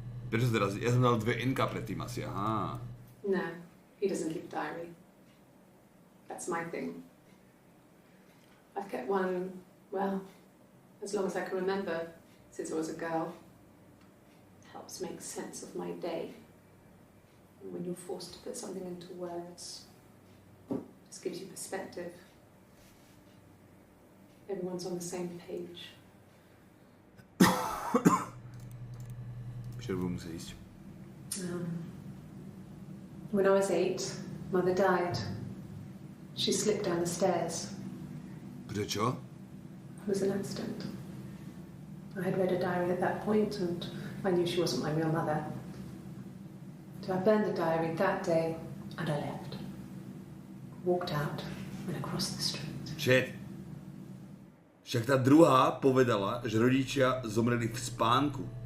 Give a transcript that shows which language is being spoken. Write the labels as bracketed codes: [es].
[sk] Prečo sa teraz... Ja som dal 2 N-ka predtým asi, aha. [en] No, he doesn't keep a diary. That's my thing. I've kept one, well, as long as I can remember, since I was a girl. It helps make sense of my day. And when you're forced to put something into words, it just gives you perspective. Everyone's on the same page. [sk] Ešte budu musieť ísť. [en] When I was 8, Mother died. She slipped down the stairs. [sk] Prečo? [en] It was an accident. I had read a diary at that point and I knew she wasn't my real mother. So I burned the diary that day and I left. Walked out and across the street. [sk] Čet. Však tá druhá povedala, že rodičia zomreli v spánku.